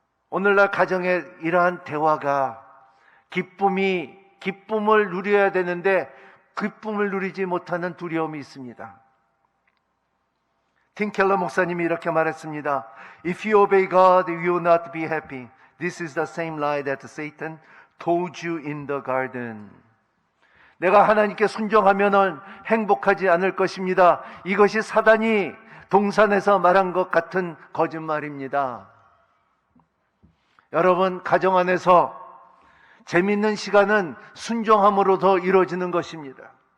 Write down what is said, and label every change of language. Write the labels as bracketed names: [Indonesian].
[Korean] 오늘날 가정의 이러한 대화가 기쁨을 누려야 되는데 기쁨을 누리지 못하는 두려움이 있습니다. 팀 켈러 목사님이 이렇게 말했습니다. [English] If you obey God, you will not be happy. This is the same lie that Satan told you in the garden. [Korean] 내가 하나님께 순종하면 행복하지 않을 것입니다. 이것이 사단이 동산에서 말한 것 같은 거짓말입니다. 여러분, 가정 안에서 재밌는 시간은 순종함으로 더 이루어지는 것입니다.